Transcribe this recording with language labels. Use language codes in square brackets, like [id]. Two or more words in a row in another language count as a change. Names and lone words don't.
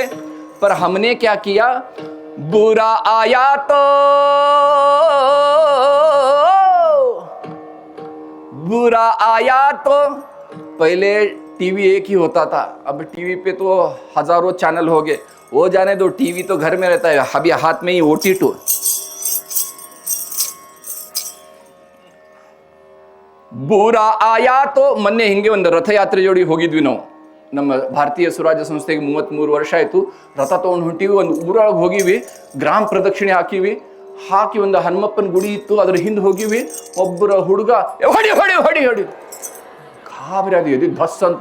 [hi] पर हमने क्या किया, बुरा आया तो बुरा आया तो. पहले टीवी एक ही होता था, अब टीवी पे तो हजारों चैनल हो गए. वो जाने दो, टीवी तो घर में रहता है, अभी हाथ में ही OT2. बुरा आया तो. [kn] ಮೊನ್ನೆ ಹಿಂಗೆ ಒಂದು ರಥಯಾತ್ರೆ ಜೋಡಿ ಹೋಗಿದ್ವಿ ನಾವು. ನಮ್ಮ ಭಾರತೀಯ ಸುರಾಜ್ಯ ಸಂಸ್ಥೆಗೆ 33 ವರ್ಷ ಆಯಿತು. ರಥ ತೊಗೊಂಡು ಹೊಂಟಿವಿ, ಒಂದು ಊರೊಳಗೆ ಹೋಗಿವಿ, ಗ್ರಾಮ ಪ್ರದಕ್ಷಿಣೆ ಹಾಕಿ ಒಂದು ಹನುಮಪ್ಪನ ಗುಡಿ ಇತ್ತು, ಅದ್ರ ಹಿಂದೆ ಹೋಗಿವಿ. ಒಬ್ಬರ ಹುಡುಗ ಹೊಡಿ ಹೊಡಿ ಹೊಡಿ ಹೊಡಿ ಗಾಬರಿ ಅದು ಎದಿ ಧಸ್ ಅಂತು.